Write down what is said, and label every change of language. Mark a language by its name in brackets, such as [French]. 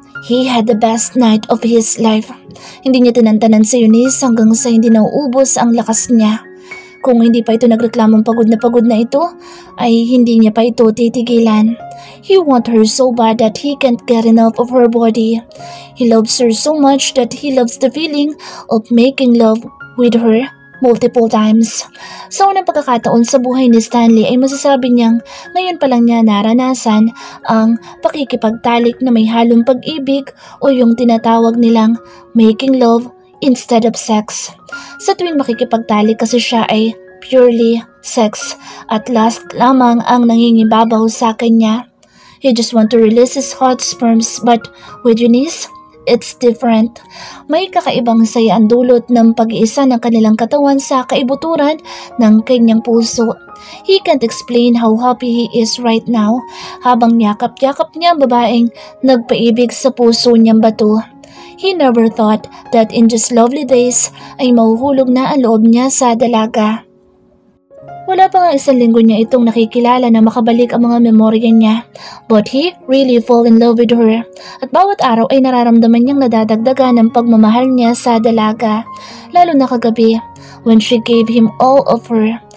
[English] He had the best night of his life. [Filipino] Hindi niya tinantanan si Eunice hanggang sa hindi nauubos ang lakas niya. Kung hindi pa ito nagreklamong pagod na ito, ay hindi niya pa ito titigilan. [English] He wants her so bad that he can't get enough of her body. He loves her so much that he loves the feeling of making love with her multiple times. [Filipino] Sa unang pagkakataon sa buhay ni Stanley ay masasabi niyang ngayon pa lang niya naranasan ang pakikipagtalik na may halong pag-ibig o yung tinatawag nilang making love instead of sex. Sa tuwing makikipagtalik kasi siya ay purely sex at lust lamang ang nangingibabaw sa kanya. [English] He just want to release his hot sperms but with Eunice, it's different. [Filipino] May kakaibang saya ang dulot ng pag-iisa ng kanilang katawan sa kaibuturan ng kanyang puso. [English] He can't explain how happy he is right now habang yakap-yakap niya ang babaeng nagpaibig sa puso niyang bato. He never thought that in just lovely days ay mahuhulog na ang loob niya sa dalaga. [Filipino] Wala pa nga 1 linggo niya itong nakikilala na makabalik ang mga memorya niya. [English] But he really fall in love with her. [Filipino] At bawat araw ay nararamdaman niyang nadadagdagan ng pagmamahal niya sa dalaga. [English] Lalo na kagabi, when she gave him all of her.